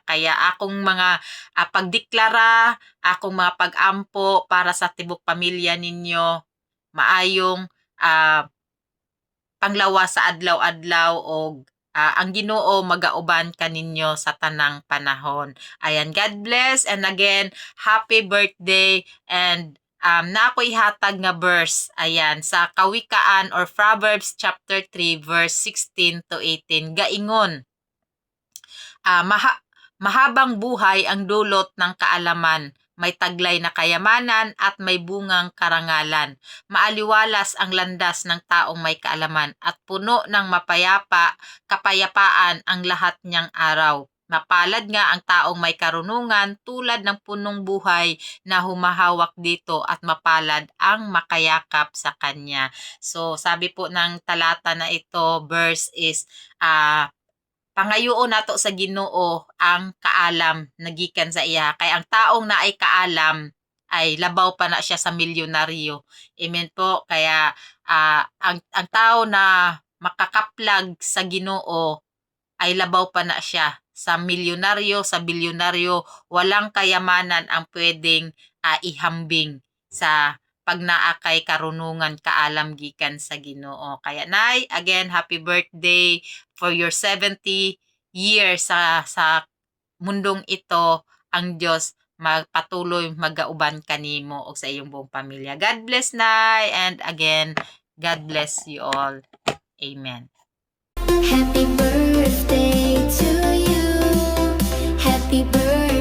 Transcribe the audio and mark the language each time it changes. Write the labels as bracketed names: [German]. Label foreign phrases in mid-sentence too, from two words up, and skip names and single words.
[Cebuano] Kaya akong mga pagdeklara, akong mga pag-ampo para sa tibok pamilya ninyo, maayong panglawas sa adlaw-adlaw og ang Ginoo magauban kaninyo sa tanang panahon. Ayan, [English] God bless and again, happy birthday and [Cebuano] na ako ihatag nga verse, ayan, sa Kawikaan or [English] Proverbs chapter 3 verse 16 to 18. [Filipino] Gaingon, mahabang buhay ang dulot ng kaalaman, may taglay na kayamanan at may bungang karangalan. Maaliwalas ang landas ng taong may kaalaman at puno ng kapayapaan ang lahat niyang araw. Mapalad nga ang taong may karunungan tulad ng punong buhay na humahawak dito at mapalad ang makayakap sa kanya. So sabi po ng talata na ito, verse is [Cebuano] pangayoon nato sa Ginoo ang kaalam nagikan sa iya. Kay ang taong naay kaalam ay labaw pa na siya sa milyonaryo. Amen po. Kaya ang tao na makakaplag sa Ginoo ay labaw pa na siya sa milyonaryo, sa bilyonaryo. [Filipino] Walang kayamanan ang pwedeng ihambing sa pag naa kay karunungan kaalam gikan sa Ginoo. Kaya nay, [English] again happy birthday for your 70 years [Filipino] sa mundong ito. [Cebuano] Ang Diyos magpatuloy magauban kanimo o [Filipino] sa iyong buong pamilya. [English] God bless nay, and again God bless you all. Amen. Happy birthday to you. Happy birthday.